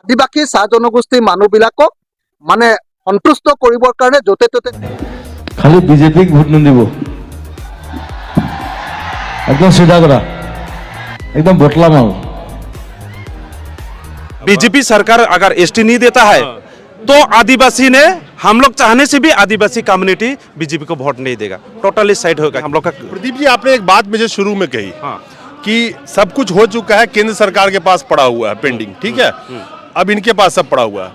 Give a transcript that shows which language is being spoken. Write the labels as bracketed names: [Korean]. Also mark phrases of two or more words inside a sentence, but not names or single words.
[Assamese] আদিবাসী চাহ জনগোষ্ঠীৰ মানুহবিলাকক মানে সন্তুষ্ট কৰিবৰ কাৰণে য'তে ত'তে খালি বিজেপিক ভোট নিদিব, একদম চিধা কথা, [Hindi] एकदम बोतला माल। बीजेपी सरकार अगर एसटी नहीं देता है तो आदिवासी ने हम लोग चाहने से भी आदिवासी कम्युनिटी बीजेपी को वोट नहीं देगा, [English] totally side [Hindi] होगा हम लोग का। प्रदीप जी, आपने एक बात मुझे शुरू में कही कि सब कुछ हो चुका है, केंद्र सरकार के पास पड़ा हुआ है पेंडिंग, ठीक है, अब इनके पास सब पड़ा हुआ है।